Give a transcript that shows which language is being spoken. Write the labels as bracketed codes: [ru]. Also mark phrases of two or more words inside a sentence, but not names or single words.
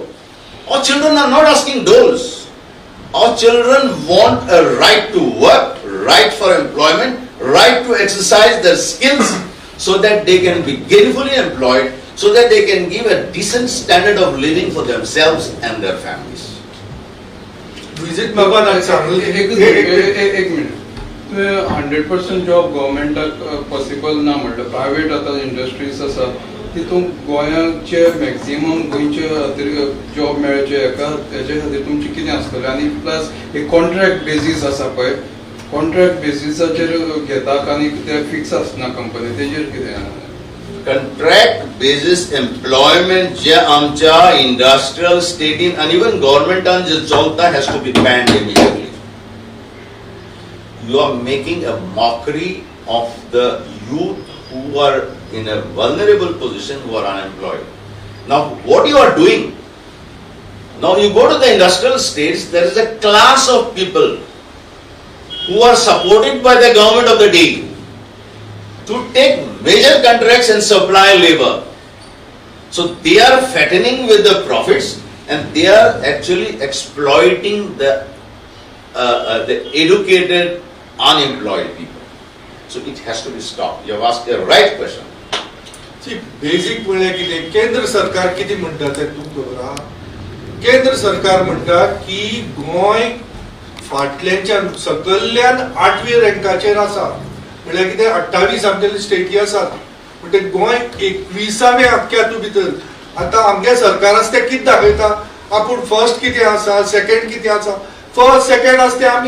[en] Our children are not asking doles. Our children want a right to work, right for employment, right to exercise their skills, so that they can be gainfully employed, so that they can give a decent standard of living for themselves and their families. Visit Bhagwan [kok] एक मिनिट 100% जॉब गव्हर्मेंटाक पॉसिबल ना म्हणलं प्रायव्हेट आतां इंडस्ट्रीज आसा तितून गोंयाचे मॅक्झिमम गोंयचे खातीर जॉब मेळचे हेजे खातीर तुमचें कितें आसतलें आनी प्लस एक [en] contract basis [kok] आसा पळय कॉन्ट्रॅक्ट बेसिसाचेर घेतात आनी ते फिक्स आसना कंपनी तेजेर कितें [en] Contract basis employment [kok] जे आमच्या [en] industrial state in and even government and [kok] जे चलता [en] has to be banned immediately. You are making a mockery of the youth who are in a vulnerable position, who are unemployed. Now what you are doing? Now you go to the industrial states, there is a class of people who are supported by the government of the day to take major contracts and supply labor. So they are fattening with the profits and they are actually exploiting the educated unemployed people. So it has to be stopped. You have asked the right question. [kok] See, basic म्हणजे कितें केंद्र सरकार कितें म्हणटा तें तूं खबर आहा केंद्र सरकार म्हणटा की गोंय फाटल्याच्यान सकयल्यान 8वी रँकाचेर आसा म्हळ्यार कितें 28 आमचे स्टेटी आसात म्हणजे गोंय 21व्या अख्ख्यातूं भितर आतां आमगे सरकार आसा तें कितें दाखयता आपूण फर्स्ट कितें आसा सेकंड कितें आसा फर्स्ट सेकंड आसा तें आमी